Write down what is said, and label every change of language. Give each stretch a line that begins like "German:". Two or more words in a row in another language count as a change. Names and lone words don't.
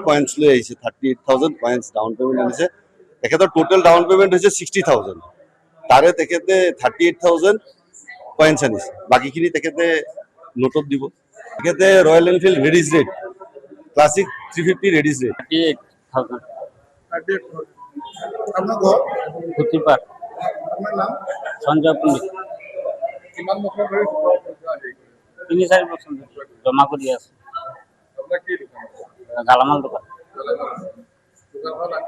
Assamese: কয়েন্স লৈ আহিছে, 38,000 কয়েন্স
English: down payment
Assamese: আনিছে। তেখেতৰ
English: total down payment
Assamese: হৈছে 60,000। তাৰে তেখেতে 38,000 কয়েন্স আনিছে, বাকীখিনি তেখেতে নোটত দিব। তেখেতে ৰয়েল এনফিল্ড ৰেডিছ ৰেড ক্লাছিক 350 ৰেডিছ ৰেড
Bangla: 38,000 আপনার ঘর সুতিরপার আপনার নাম সঞ্জয় পণ্ডিত কিমান বছর ধরে
Assamese: 3-4 বছর জমা করি আছে।
Bangla: আপনার কি দোকান গালামাল দোকান দোকান ভালো লাগে